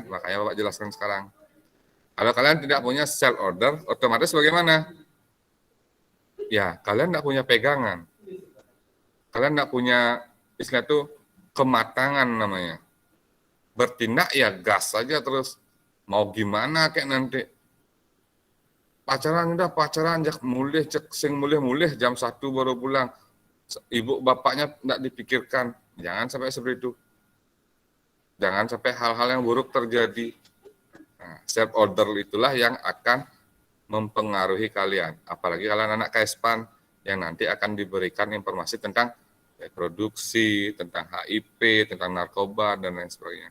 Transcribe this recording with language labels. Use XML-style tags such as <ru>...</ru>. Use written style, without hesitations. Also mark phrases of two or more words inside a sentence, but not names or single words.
<id>Makanya Bapak jelaskan sekarang. Kalau kalian tidak punya</id> <en>self order,</en> <id>otomatis bagaimana? Ya, kalian tidak punya pegangan. Kalian tidak punya istilah itu kematangan namanya. Bertindak ya gas saja terus. Mau gimana kayak nanti. Pacaran</id> <ban>jak mulih, cek sing mulih</ban> <id>jam 1 baru pulang. Ibu bapaknya tidak dipikirkan. Jangan sampai seperti itu. Jangan sampai hal-hal yang buruk terjadi. Nah,</id> <en>self order</en> <id>itulah yang akan mempengaruhi kalian. Apalagi kalian anak KSPAN yang nanti akan diberikan informasi tentang reproduksi, tentang HIV, tentang narkoba, dan lain sebagainya.</id>